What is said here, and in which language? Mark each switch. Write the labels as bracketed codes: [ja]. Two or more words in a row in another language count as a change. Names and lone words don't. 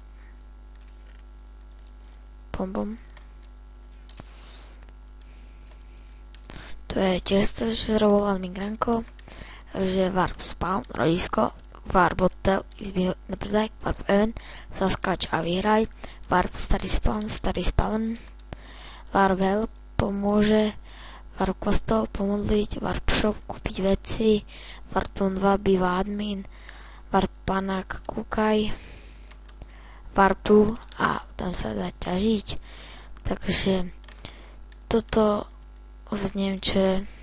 [sk] Bom. To je tiež zrobol admin Ranko, takže warp spawn, rodisko, warp hotel, izby nepredaj, warp event, zaskač a vyhraj, warp starý spawn, warp help, pomôže, warp kostol, pomodliť, warp shop, kúpiť veci, warp 2 býva admin, warp panák, kúkaj, warp tu a tam sa dá ťažiť, takže toto vôbec neviem, čo je.